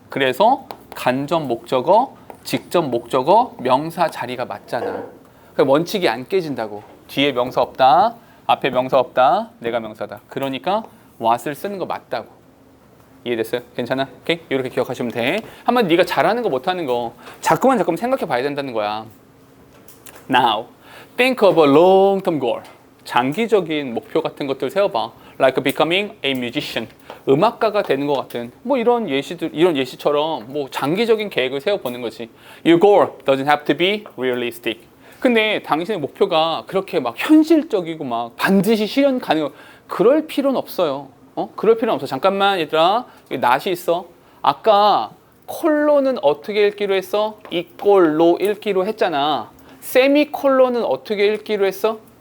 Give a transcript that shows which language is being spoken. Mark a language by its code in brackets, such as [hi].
[ko] 그래서 간접 목적어, 직접 목적어, 명사 자리가 맞잖아. 원칙이 안 깨진다고. 뒤에 명사 없다, 앞에 명사 없다, 내가 명사다. 그러니까 what을 쓰는 거 맞다고. 이해됐어요? 괜찮아? 오케이? 이렇게 기억하시면 돼. 한번 네가 잘하는 거 못하는 거 자꾸만 생각해 봐야 된다는 거야. [en] Now, think of a long-term goal. [ko] 장기적인 목표 같은 것들 세워봐. [en] Like becoming a musician. [ko] 음악가가 되는 것 같은 이런 예시처럼 장기적인 계획을 세워보는 거지. [en] Your goal doesn't have to be realistic. [ko] 근데 당신의 목표가 그렇게 막 현실적이고 막 반드시 실현 가능, 그럴 필요는 없어요. 그럴 필요는 없어. 잠깐만 얘들아, 여기 낫이 있어. 아까 콜론은 어떻게 읽기로 했어? 이꼴로 읽기로 했잖아. 세미콜론은 어떻게 읽기로 했어?